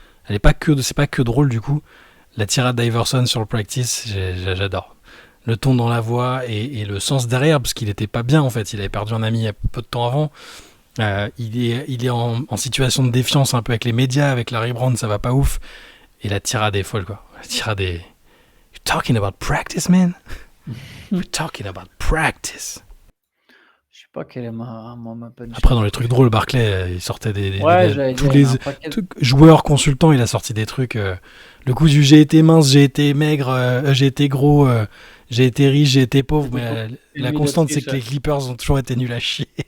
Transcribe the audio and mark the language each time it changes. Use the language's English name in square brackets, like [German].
[French] C'est pas que drôle, du coup. La tirade d'Iverson sur le practice, j'adore. Le ton dans la voix et le sens derrière, parce qu'il était pas bien, en fait. Il avait perdu un ami il y a peu de temps avant. Il est en situation de défiance un peu avec les médias, avec Larry Brown, ça va pas ouf. Et la tirade est folle, quoi. La tirade est... [English] You're talking about practice, man? We're talking about practice. [French] Je sais pas quelle est ma punchline. Après, dans les trucs drôles, Barclay, il sortait tous les joueurs consultants, il a sorti des trucs. Le coup du j'ai été mince, j'ai été maigre, j'ai été gros, j'ai été riche, j'ai été pauvre. Mais la constante, c'est que les Clippers ont toujours été nuls à chier.